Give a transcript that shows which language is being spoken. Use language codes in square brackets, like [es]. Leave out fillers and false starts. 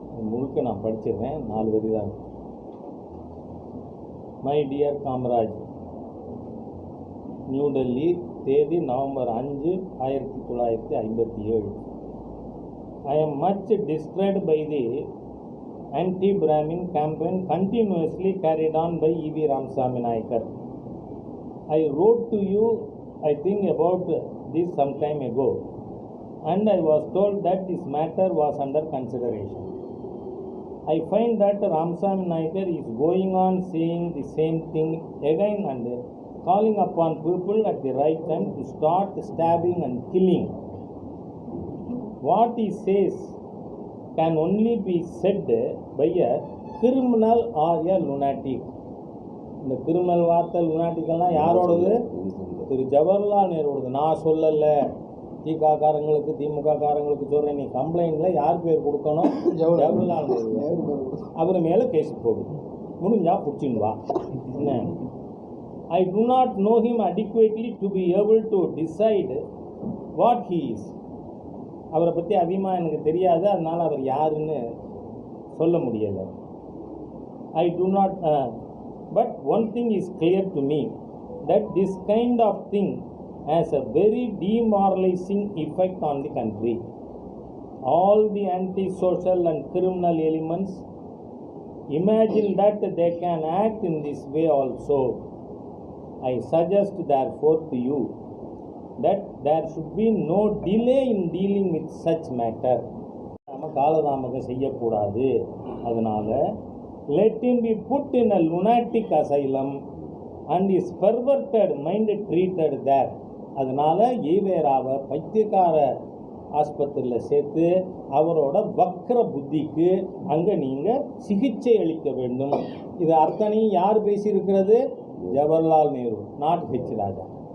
[ta] முழுக்க நான் படிச்சிருவேன், 4 வரி தான். [en] My dear Kamaraj, New Delhi, தேதி November 5, 1957. I am much distressed by the anti-Brahmin campaign continuously carried on by E.V. Ramasamy Nayakar. I wrote to you, I think, about this some time ago, and I was told that this matter was under consideration. I find that Ramasamy Nayakar is going on saying the same thing again and calling upon people at the right time to start stabbing and killing. What he says can only be said by a criminal or a lunatic. [ta] இந்த criminal வார்த்தை லுனாட்டிக்கெல்லாம் யாரோடது? திரு ஜவஹர்லால் நேருவோடது. நான் சொல்லலை, திகாக்காரங்களுக்கு திமுக காரங்களுக்கு சொல்கிறேன். நீ கம்ப்ளைண்டில் யார் பேர் கொடுக்கணும்? ஜவஹர்லால் நேரு. அவர் மேலே கேஸ் போடு, முடிஞ்சா பிடிச்சின்னு வா. என்ன? [en] I do not know him adequately to be able to decide what he is. [ta] அவரை பற்றி அதிகமாக எனக்கு தெரியாது, அதனால் அவர் யாருன்னு சொல்ல முடியலை. [en] I do not, but one thing is clear to me, that this kind of thing has a very demoralizing effect on the country. All the anti-social and criminal elements imagine that they can act in this way also. I suggest therefore to you that there should be no delay in dealing with such matter. [ta] நம்ம காலதாமதம் செய்யக்கூடாது. அதனால் [en] let him be put in a lunatic asylum and his perverted mind treated there. [ta] அதனால் ஈவேராவை பைத்தியக்கார ஆஸ்பத்திரியில் சேர்த்து அவரோட வக்ர புத்திக்கு அங்கே நீங்கள் சிகிச்சை அளிக்க வேண்டும். இது அத்தனையும் யார் பேசியிருக்கிறது? Jawaharlal Nehru, not H Raja.